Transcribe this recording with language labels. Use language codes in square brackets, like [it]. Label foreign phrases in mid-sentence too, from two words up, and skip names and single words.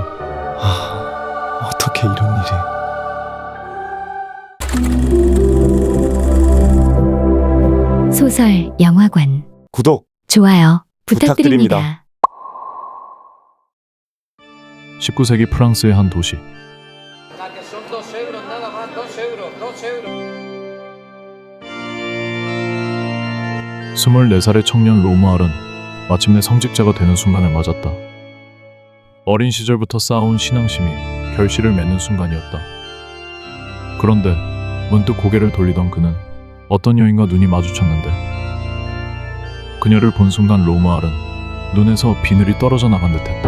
[ko] 어떻게 이런 일이. 소설 영화관, 구독 좋아요 부탁드립니다. 부탁드립니다. 19세기 프랑스의 한 도시. [es] Que son 2 euros nada más, 2 euros, 2 euros. [ko] 24살의 청년 로무알은 마침내 성직자가 되는 순간을 맞았다. 어린 시절부터 쌓아온 신앙심이 결실을 맺는 순간이었다. 그런데 문득 고개를 돌리던 그는 어떤 여인과 눈이 마주쳤는데, 그녀를 본 순간 로무알은 눈에서 비늘이 떨어져 나간 듯했다.